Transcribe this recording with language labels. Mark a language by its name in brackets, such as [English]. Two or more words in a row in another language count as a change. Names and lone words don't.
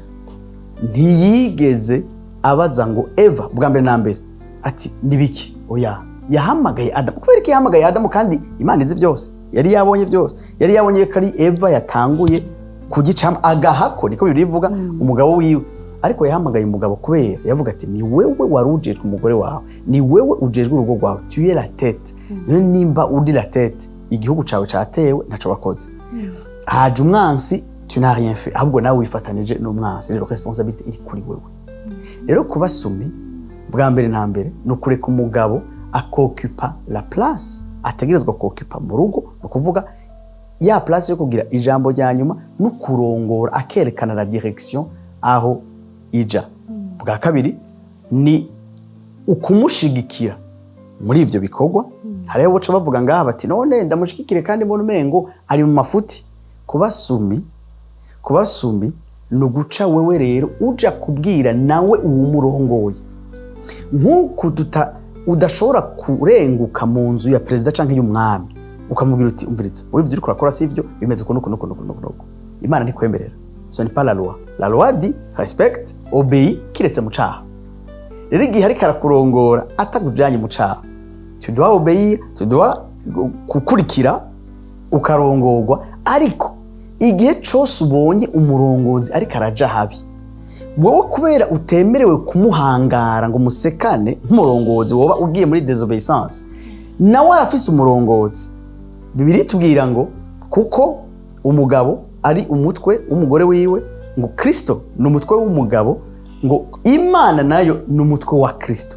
[Rundi] ntiyigeze abaza ngo Eva bwa mbere na mbere ati nibiki oya yahamagaye Adamu kubera yahamagaye Adamu kandi Imana izi byose yari yabonye byose yari yabonye ko ari Eva yatanguye kugicama agahako niko birivuga umugabo wiwe ariko yahamagaye umugabo kubera yavuga ati ni wewe warujejwe umugore wawe ni wewe ujejwe urugo rwawe [French] tu es la tête [Rundi] nimba uri [French] la tête [Rundi] igihugu cawe catewe ntaco bakoze haje umwansi [French] tu n'as rien fait [Rundi] ahubwo nawe wifatanije n'umwansi rero responsabilité iri kuri wewe rero kuba sumi bwa mbere na mbere no kureka umugabo akokupa [French] la place [Rundi] ategerezwa kokupa mu rugo no kuvuga ya place yo kugira ijambo rya nyuma no kurongora akerekana [French] la direction [Rundi] aho ija bwa kabiri ni ukumushigikira muri ivyo bikorwa hariho boca bavuga ngaha bati none ndamushigikire kandi mbona umengo ari mu mafuti kuba sumi no guca wewe rero uja kubwira nawe uwumurongoye nkuko udashobora kurenguka mu nzu ya president canke y'umwami ukamubwira uti umviritse uri byo urakora sivyo bimeze ko nuko Imana ntikwemerera [French] ce n'est pas la loi la loi dit respecte obéit [Rundi] kiretse mu caha rero igihe ari karakurongora atagujanye mu caha [French] tu dois obéir tu dois [Rundi] kukurikira ukarongorwa ariko igihe cyose ubonye umurongozi ari karaja habi wowe kubera utemerewe kumuhangara ngo musekane nk'umurongozi woba ugiye muri désobéissance nawe arafise umurongozi Bibiri tubwira ngo kuko umugabo ari umutwe w'umugore wiwe ngo Kristo ni umutwe w'umugabo ngo Imana nayo ni umutwe wa Kristo